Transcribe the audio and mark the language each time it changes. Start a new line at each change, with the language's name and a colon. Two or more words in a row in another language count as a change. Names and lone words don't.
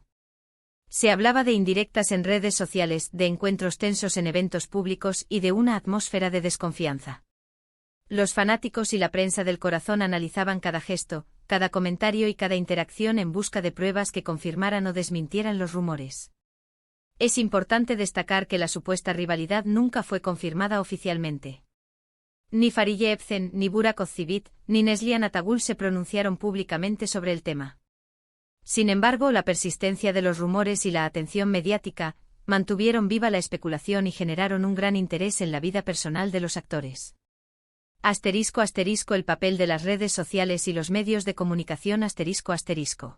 Spanish: Se hablaba de indirectas en redes sociales, de encuentros tensos en eventos públicos y de una atmósfera de desconfianza. Los fanáticos y la prensa del corazón analizaban cada gesto, cada comentario y cada interacción en busca de pruebas que confirmaran o desmintieran los rumores. Es importante destacar que la supuesta rivalidad nunca fue confirmada oficialmente. Ni Fariye Evcen, ni Burak Özçivit, ni Neslihan Atagül se pronunciaron públicamente sobre el tema. Sin embargo, la persistencia de los rumores y la atención mediática mantuvieron viva la especulación y generaron un gran interés en la vida personal de los actores. *** El papel de las redes sociales y los medios de comunicación ***.